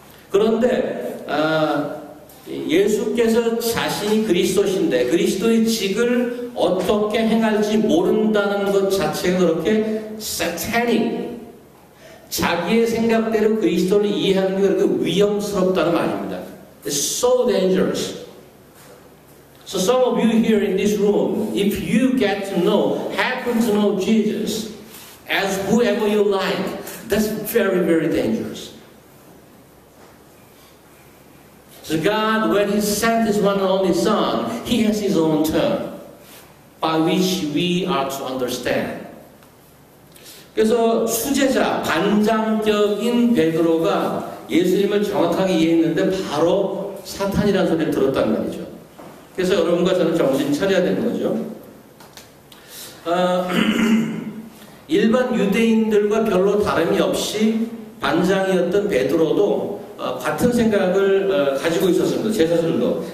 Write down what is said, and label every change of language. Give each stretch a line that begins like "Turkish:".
Korean: 그런데 예수께서 자신이 그리스도신데 그리스도의 직을 어떻게 행할지 모른다는 것 자체가 그렇게 satanic, 자기의 생각대로 그리스도를 이해하는 게 그렇게 위험스럽다는 말입니다.
English: It's so dangerous. So some of you here in this room, if you get to know, happen to know Jesus as whoever you like, that's very, very dangerous. So God, when He sent His one and only Son, He has His own term. by which we are to understand.
Korean: 그래서 수제자, 반장격인 베드로가 예수님을 정확하게 이해했는데 바로 사탄이라는 소리를 들었단 말이죠. 그래서 여러분과 저는 정신 차려야 되는 거죠. 일반 유대인들과 별로 다름이 없이 반장이었던 베드로도 같은 생각을 가지고 있었습니다. 제자들도.